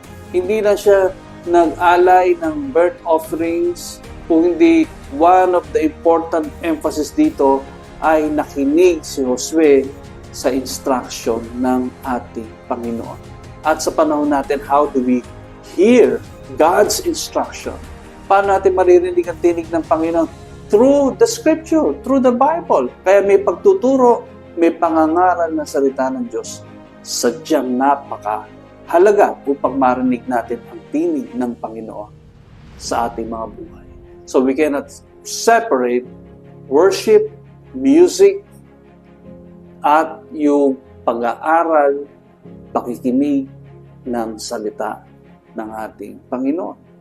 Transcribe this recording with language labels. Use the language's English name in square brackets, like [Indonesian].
[Filipino] Hindi na siya nag-alay ng burnt offerings, kung hindi [English] one of the important emphasis [Filipino] dito ay nakinig si Josue sa instruction ng ating Panginoon. At sa panahon natin, [English] how do we hear God's instruction? [Filipino] Paano natin maririnig ang tinig ng Panginoon? [English] Through the Scripture, through the Bible. [Filipino] Kaya may pagtuturo, may pangangaral na salita ng Diyos. Sadyang napakahalaga upang marinig natin ang tinig ng Panginoon sa ating mga buhay. [English] So we cannot separate worship, music, [Filipino] at yung pag-aaral, pakikinig ng salita ng ating Panginoon.